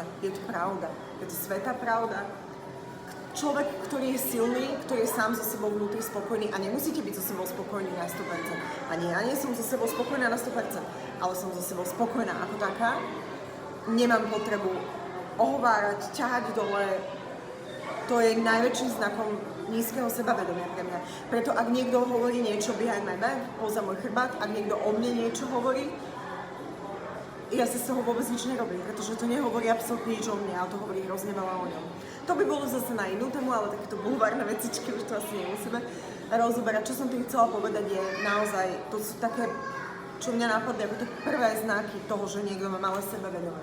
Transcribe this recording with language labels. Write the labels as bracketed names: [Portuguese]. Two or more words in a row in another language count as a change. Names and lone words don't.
[Slovak] Je to pravda, je to svätá pravda. Človek, ktorý je silný, ktorý je sám so sebou vnútri spokojný a nemusíte byť so sebou spokojní na 100%. Ani ja nie som so sebou spokojná na 100%, ale som so sebou spokojná ako taká. Nemám potrebu ohovárať, ťahať dole. To je najväčším znakom nízkeho sebavedomia pre mňa. Preto ak niekto hovorí niečo [English] behind my back, [Slovak] poza môj chrbát, ak niekto o mne niečo hovorí, ja si z toho vôbec nič nerobím, pretože to nehovorí absolútne nič o mne, ale to hovorí hrozne veľa o ňom. To by bolo zase na inú tému, ale takéto bulvárne vecičky už to asi nemusíme rozoberať. Čo som tým chcela povedať je naozaj, to sú také, čo mňa napadne ako také prvé znaky toho, že niekto má malé sebavedomie.